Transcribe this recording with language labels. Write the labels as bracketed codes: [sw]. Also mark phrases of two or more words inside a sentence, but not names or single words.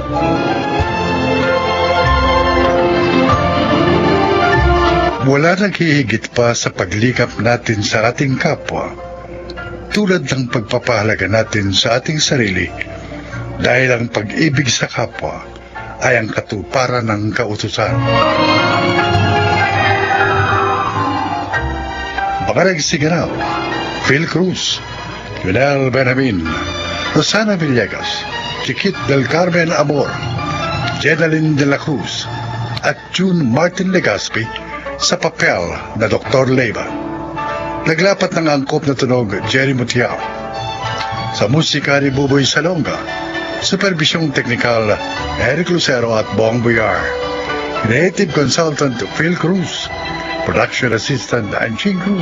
[tl] Wala naghihigit pa sa paglikap natin sa ating kapwa, tulad ng pagpapahalaga natin sa ating sarili, dahil ang pag-ibig sa kapwa ay ang katuparan ng kautusan. Mga nagsiganaw, Phil Cruz, Lionel Benjamin, Rosana Villegas, Chiquit del Carmen Amor, Jenaline de la Cruz, at June Martin Legaspi sa papel na Dr. Leyva. Naglapat ng angkop na tunog Jerry Mutiao. Sa musika ni Buboy Salonga, supervisyong teknikal Eric Lucero at Bong Buyar. [en] Creative consultant Phil Cruz. Production assistant Anching Cruz.